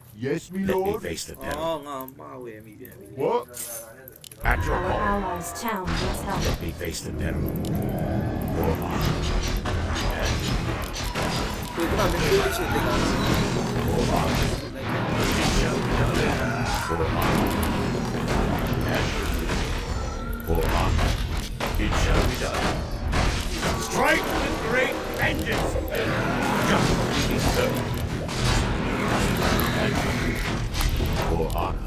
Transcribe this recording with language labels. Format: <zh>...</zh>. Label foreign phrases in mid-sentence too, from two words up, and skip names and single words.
<en>Yes, me Let me face the devil.</en> <my>အော်ငါမှားဝယ်မိပြန်ပြီ</my> <en>What? At your Our call. allies' town needs help. Let me face the devil. For honor.</en> <my>ဒီကနေ့မင်းတို့ချစ်တဲ့ကောင်</my> <en>For honor. It shall be done. For honor. And for honor. It shall be done. Strike with great vengeance. Justice be served. And for honor.</en>